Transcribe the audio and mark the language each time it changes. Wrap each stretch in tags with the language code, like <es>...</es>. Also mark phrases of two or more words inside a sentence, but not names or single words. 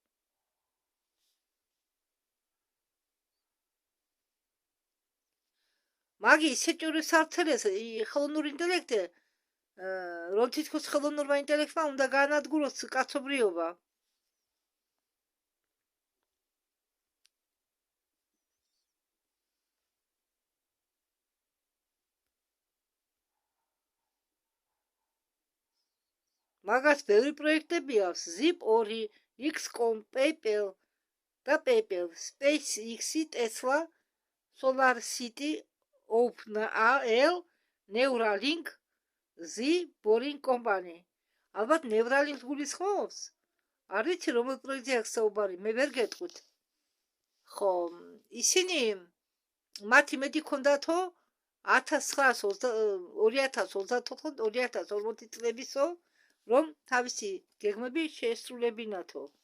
<ka>მაგი ისეჭური სარცელეს ხელოვნური ინტელექტი, რომ თითქოს ხელოვნურმა ინტელექტმა უნდა გაანადგუროს კაცობრიობა. მაგას ბევრი პროექტები აქვს, Zip2, XCOM, PayPal და PayPal, SpaceX, Tesla, SolarCity, OpenAI, Neuralink, Boring Company. ალბათ Neuralink გულისხმობს? არ ვიცი რომელ პროექტზე აქვს საუბარი, მე ვერ გეტყვით. ხო, ისინი მათი მეტი ქონდათო 2024 წლებისო, რომ თავისი გეგმები შეესრულებინათო.</ka>